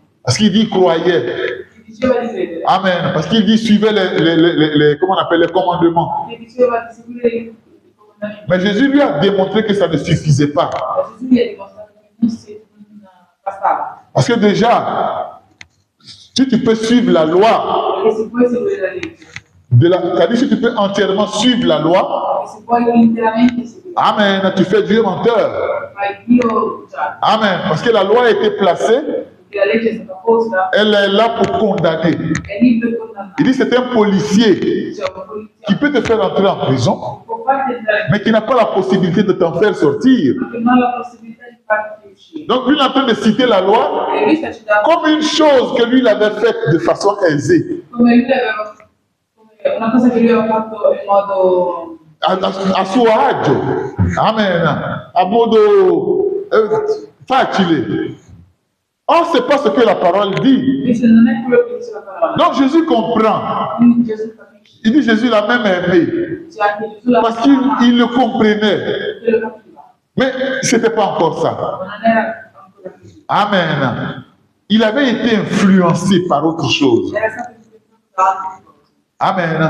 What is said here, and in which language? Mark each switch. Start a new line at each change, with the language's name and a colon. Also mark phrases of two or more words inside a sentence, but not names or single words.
French: Parce qu'il dit croyait.
Italian: che diceva di credere, Amen.
French: Parce qu'il dit suivait comment on appelle les commandements.
Italian: che diceva di seguire i comandamenti.
French: Mais Jésus lui a démontré que ça ne suffisait pas.
Italian: Ma Gesù gli ha dimostrato che non bastava,
French: Parce que déjà, si tu peux suivre la loi,
Italian: perché se puoi seguire la legge,
French: c'est-à-dire si tu peux entièrement suivre la loi,
Italian: e se puoi interamente seguire,
French: Amen, tu fais Dieu menteur.
Italian: fai Dio già, Amen.
French: Parce que la loi a été placée,
Italian: perché la legge è stata posta,
French: elle est là pour condamner.
Italian: è lì per condannare.
French: Il dit c'est un policier
Italian: C'è un poliziotto
French: qui peut te faire entrer en prison,
Italian: che può farti entrare,
French: mais qui n'a pas la possibilité de t'en faire sortir.
Italian: ma che non ha la possibilità di farti uscire.
French: Donc lui il est en train de citer la loi
Italian: E lui sta citando
French: comme une chose que lui il avait faite de façon aisée,
Italian: come lui aveva, come una cosa che lui aveva fatto in modo a suo agio. Amen. A modo facile.
French: Or, c'est pas ce que la parole dit.
Italian: invece non è quello che dice la parola.
French: Donc Jésus comprend
Italian: Quindi Gesù capisce
French: Il dit Jésus l'a même aimé. Parce qu'il le comprenait. Mais ce n'était pas encore ça. Amen. Il avait été influencé par autre chose. Amen.